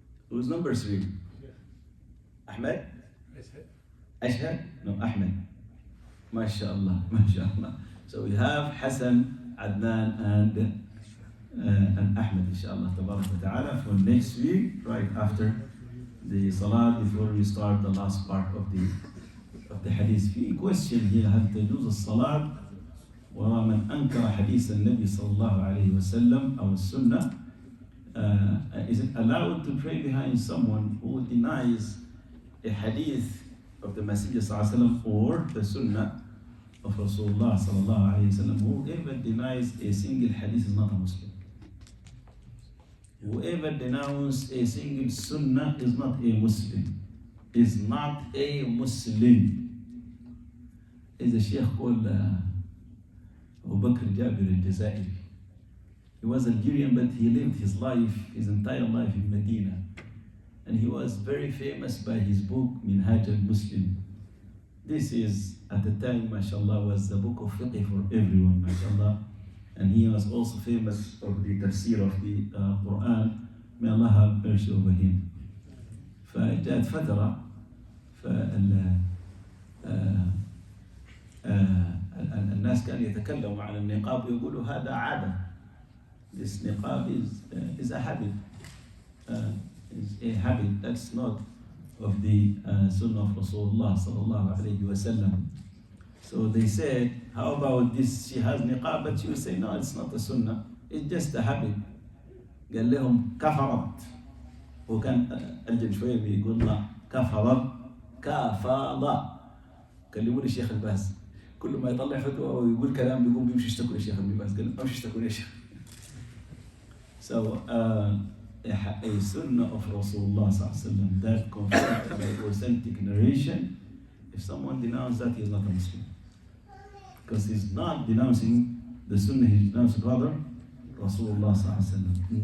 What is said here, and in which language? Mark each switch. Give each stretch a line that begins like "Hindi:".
English: Who's number 3? Ahmed? Ashhad? No, Ahmed. MashaAllah, MashaAllah. So we have Hassan, Adnan, and Ahmed, inshallah, tabarak wa ta'ala, for next week, right after the salat, before we start the last part of the hadith.
Arabic: في
English: question here:
Arabic: هل تجوز الصلاة وراء من أنكر حديث النبي صلى الله عليه وسلم أو السنة?
English: Is it allowed to pray behind someone who denies a hadith of the Messenger صلى الله عليه وسلم or the sunnah of Rasulullah صلى الله عليه وسلم? Whoever denies a single hadith is not a Muslim. Whoever denounces a single sunnah is not a Muslim. Is not a Muslim. Is a Sheikh called Abu Bakr Jabir al-Jazairi. He was Algerian, but he lived his life, his entire life in Medina. And he was very famous by his book, Minhaj al-Muslim. This is, at the time, mashallah, was the book of fiqh for everyone, mashallah. And he was also famous of the tafsir of the Quran. May Allah have mercy over him.
Arabic: فجاءت فترة الناس كانوا يتكلموا عن النقاب ويقولوا هذا عادة.
English: This niqab is a habit. Is a habit that's not of the sunnah of Rasulullah sallallahu alayhi wa sallam. So they said, how about this? She has niqab, but she will say, no, it's not a sunnah. It's just a habit.
Arabic: قال لهم كفرت. وكان ألجم شوية بيقول لا كفرت كفر. كلموني الشيخ الباز. كل ما يطلع فتوى ويقول كلام بيقوم بيمشي يشتكوا للشيخ الباز. قال ما يشتكوا ليش.
English: So a sunnah of Rasulullah sallallahu alaihi wasallam that confirmed by authentic narration, if someone denounces that, he is not a Muslim. Because he's not denouncing the sunnah, he's denouncing rather Rasulullah sallallahu alaihi wasallam.